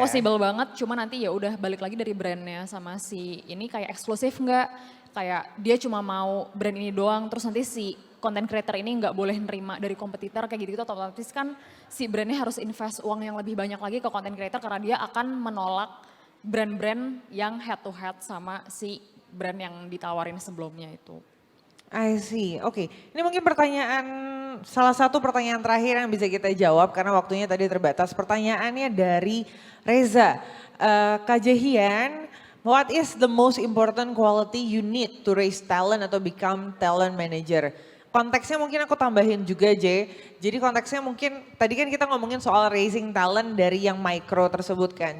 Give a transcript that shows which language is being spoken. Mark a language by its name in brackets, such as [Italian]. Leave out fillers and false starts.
[Indonesian] Possible banget, cuma nanti ya udah balik lagi dari brandnya sama si ini kayak eksklusif nggak, kayak dia cuma mau brand ini doang, terus nanti si content creator ini nggak boleh nerima dari kompetitor kayak gitu-gitu, otomatis kan si brandnya harus invest uang yang lebih banyak lagi ke content creator karena dia akan menolak brand-brand yang head to head sama si brand yang ditawarin sebelumnya itu. [English] I see. [Indonesian] Oke, ini mungkin salah satu pertanyaan terakhir yang bisa kita jawab karena waktunya tadi terbatas. Pertanyaannya dari Reza. [English] Kak Jehian, what is the most important quality you need to raise talent atau become talent manager? [Indonesian] Konteksnya mungkin aku tambahin juga J. Jadi konteksnya mungkin tadi kan kita ngomongin soal raising talent dari yang micro tersebut kan.